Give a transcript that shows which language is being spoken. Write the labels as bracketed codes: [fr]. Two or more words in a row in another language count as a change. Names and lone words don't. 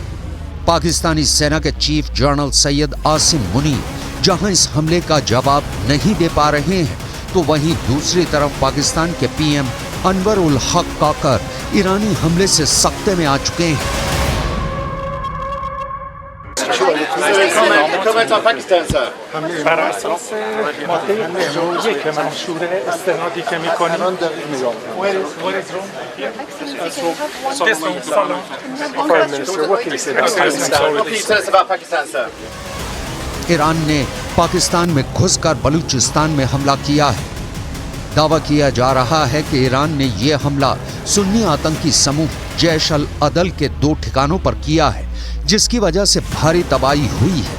[hi] पाकिस्तानी सेना के चीफ जनरल सैयद आसिम मुनीर जहां इस हमले का जवाब नहीं दे पा रहे हैं, तो वहीं दूसरी तरफ पाकिस्तान के पीएम अनवर उल हक काकर ईरानी हमले से सख्ते में आ चुके हैं। Comment en Pakistan, sir? [fa] بر اساس ماده 51 که منشور استنادی که میکنیم [hi] ईरान ने पाकिस्तान में घुसकर बलूचिस्तान में हमला किया है। दावा किया जा रहा है कि ईरान ने यह हमला सुन्नी आतंकी समूह जैश अल अदल के 2 ठिकानों पर किया है, जिसकी वजह से भारी तबाही हुई है।